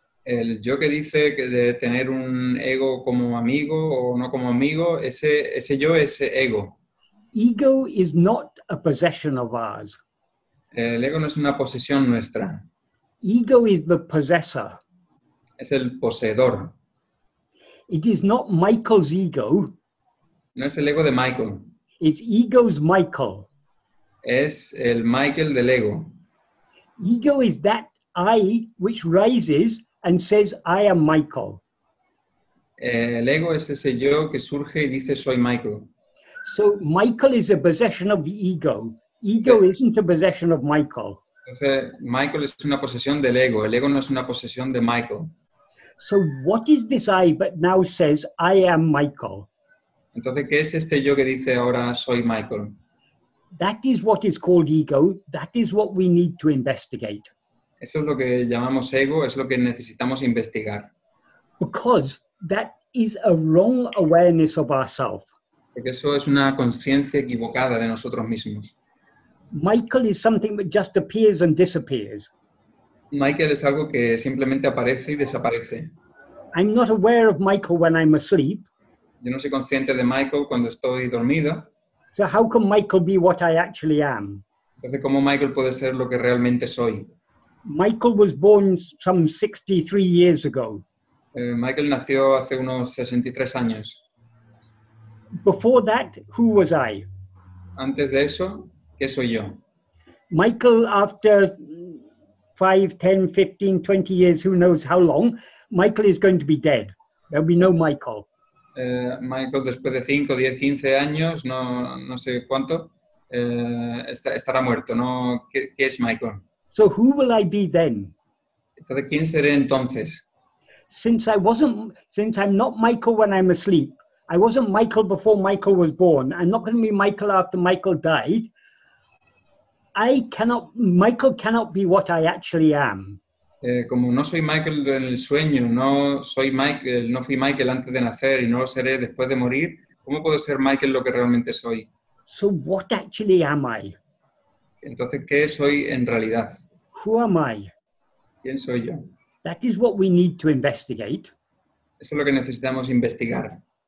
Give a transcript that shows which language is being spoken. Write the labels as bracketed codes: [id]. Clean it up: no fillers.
[es] El yo que dice que de tener un ego como amigo o no como amigo, ese yo es ego. [en] Ego is not a possession of ours. [es] El ego no es una posesión nuestra. [en] Ego is the possessor. [es] Es el poseedor. [en] It is not Michael's ego. [es] No es el ego de Michael. [en] It's ego's Michael. [es] Es el Michael del ego. [en] Ego is that I which rises and says, I am Michael. [es] El ego es ese yo que surge y dice soy Michael. [en] So Michael is a possession of the ego. Ego [es] Sí. [en] isn't a possession of Michael. [es] Entonces, Michael es una posesión del ego. El ego no es una posesión de Michael. [en] So what is this I that now says, I am Michael? [es] Entonces, ¿qué es este yo que dice ahora soy Michael? [en] That is what is called ego. That is what we need to investigate. [es] Eso es lo que llamamos ego, es lo que necesitamos investigar. [en] Because that is a wrong awareness of ourself. [es] Porque eso es una conciencia equivocada de nosotros mismos. [en] Michael is something that just appears and disappears. [es] Michael es algo que simplemente aparece y desaparece. [en] I'm not aware of Michael when I'm asleep. [es] Yo no soy consciente de Michael cuando estoy dormido. [en] So how can Michael be what I actually am? [es] Entonces, ¿cómo Michael puede ser lo que realmente soy? [en] Michael was born some 63 years ago. [es] Michael nació hace unos 63 años. [en] Before that, who was I? [es] Antes de eso, ¿qué soy yo? [en] Michael, after 5, 10, 15, 20 years, who knows how long, Michael is going to be dead. There'll be no Michael. [es] Michael, después de 5, 10, 15 años, no sé cuánto, estará muerto. ¿No? ¿Qué es Michael? [en] So who will I be then? [es] Entonces, ¿quién seré entonces? [en] Since I'm not Michael when I'm asleep, I wasn't Michael before Michael was born, I'm not going to be Michael after Michael died, Michael cannot be what I actually am. [es] Como no soy Michael en el sueño, no fui Michael antes de nacer y no lo seré después de morir, ¿cómo puedo ser Michael lo que realmente soy? [en] So what actually am I? [es] Entonces, ¿qué soy en realidad? [en] Who am I? [es] ¿Quién soy yo? [en] That is what we need to investigate. [es] Eso es lo que necesitamos investigar.